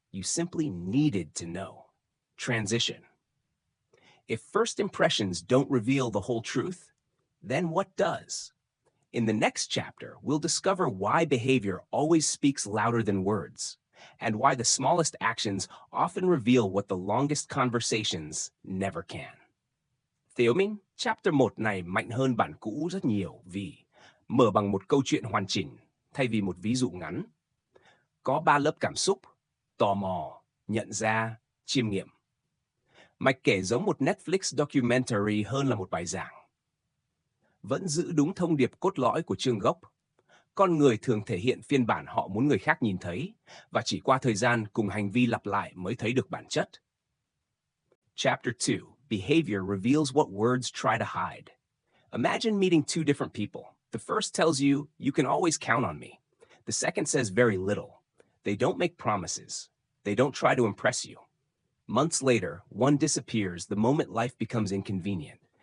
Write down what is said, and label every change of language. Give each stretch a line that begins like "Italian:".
English: You simply needed to know. Transition. If first impressions don't reveal the whole truth, then what does? In the next chapter, we'll discover why behavior always speaks louder than words, and why the smallest actions often reveal what the longest conversations never can.
Vietnamese: Theomin, chapter 1 này mạnh hơn bản cũ rất nhiều vì mở bằng một câu chuyện hoàn chỉnh thay vì một ví dụ ngắn. Có 3 lớp cảm xúc: tò mò, nhận ra, chiêm nghiệm. Mạch kể giống một Netflix documentary hơn là một bài giảng. Vẫn giữ đúng thông điệp cốt lõi của chương gốc. Con người thường thể hiện phiên bản họ muốn người khác nhìn thấy, và chỉ qua thời gian cùng hành vi lặp lại mới thấy được bản chất.
English: Chapter 2, Behavior reveals what words try to hide. Imagine meeting two different people. The first tells you, you can always count on me. The second says very little. They don't make promises. They don't try to impress you. Months later, one disappears the moment life becomes inconvenient.